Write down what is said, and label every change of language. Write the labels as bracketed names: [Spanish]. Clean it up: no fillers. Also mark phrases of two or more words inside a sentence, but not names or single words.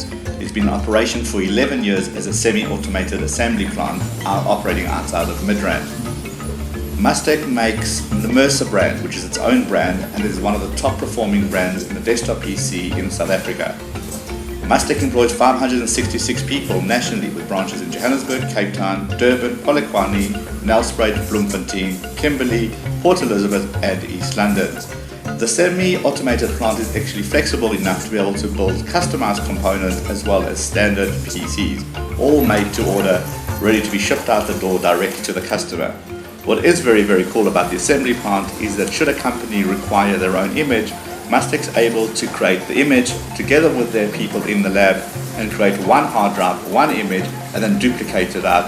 [English] It's been in operation for 11 years as a semi-automated assembly plant operating outside of Midrand. Mustek makes the Mercer brand, which is its own brand and is one of the top performing brands in the desktop PC in South Africa. Mustek employs 566 people nationally with branches in Johannesburg, Cape Town, Durban, Polokwane, Nelspruit, Bloemfontein, Kimberley, Port Elizabeth and East London. The semi-automated plant is actually flexible enough to be able to build customized components as well as standard PCs, all made to order, ready to be shipped out the door directly to the customer. What is very, very cool about the assembly plant is that should a company require their own image, Mustek's able to create the image together with their people in the lab and create one hard drive, one image, and then duplicate it out.